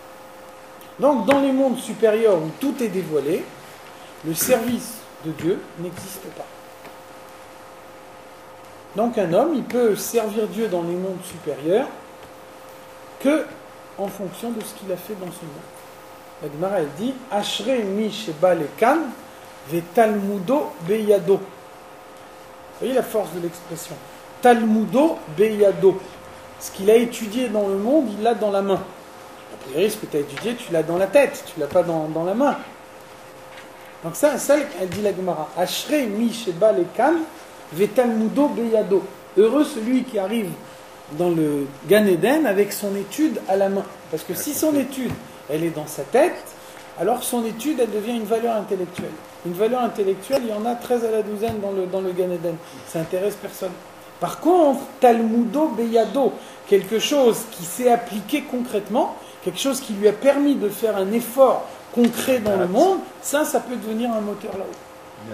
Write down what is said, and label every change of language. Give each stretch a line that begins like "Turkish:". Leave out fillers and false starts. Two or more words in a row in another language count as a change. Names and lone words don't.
French: Donc, dans les mondes supérieurs où tout est dévoilé, le service de Dieu n'existe pas. Donc un homme, il peut servir Dieu dans les mondes supérieurs que en fonction de ce qu'il a fait dans ce monde. La Gemara, elle dit «
Hebrew: אשרי מי שבא לכאן ותלמודו בידו ».
French: Vous voyez la force de l'expression.
Hebrew: תלמודו בידו.
French: Ce qu'il a étudié dans le monde, il l'a dans la main. A priori, ce que tu as étudié, tu l'as dans la tête, tu ne l'as pas dans la main. Donc ça, elle dit la Gemara.
Hebrew: אשרי מי שבא לכאן ותלמודו בידו.
French: Heureux celui qui arrive dans le Gan Eden avec son étude à la main. Parce que si son étude, elle est dans sa tête, alors son étude, elle devient une valeur intellectuelle. Une valeur intellectuelle, il y en a 13 à la douzaine dans le Gan Eden. Ça n'intéresse personne. Par contre,
Hebrew: תלמודו בידו,
French: quelque chose qui s'est appliqué concrètement, quelque chose qui lui a permis de faire un effort concret dans le monde, ça peut devenir un moteur là-haut.